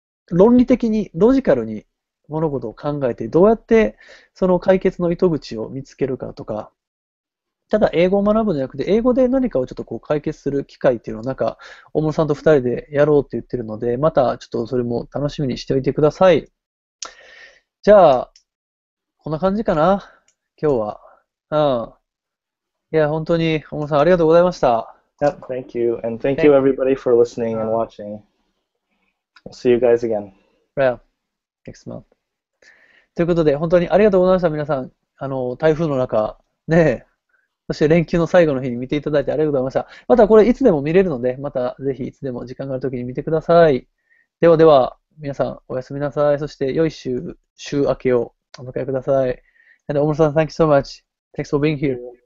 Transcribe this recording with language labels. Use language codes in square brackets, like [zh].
[ja] う、論理的に、ロジカルに物事を考えて、どうやってその解決の糸口を見つけるかとか、ただ英語を学ぶんじゃなくて、英語で何かをちょっとこう解決する機会っていうのをなんか、大室さんと二人でやろうって言ってるので、またちょっとそれも楽しみにしておいてください。じゃあ、こんな感じかな、今日は。いや、本当に、大室さんありがとうございました。 [en] Yep, thank you. And thank you everybody for listening and watching. We'll see you guys again. Yeah, next month. [ja] ということで、本当にありがとうございました、皆さん。台風の中、ね、そして連休の最後の日に見ていただいてありがとうございました。またこれいつでも見れるので、またぜひいつでも時間があるときに見てください。ではでは、皆さんおやすみなさい。そして良い週明けをお迎えください。And 大室さん、 [en] thank you so much. Thanks for being here.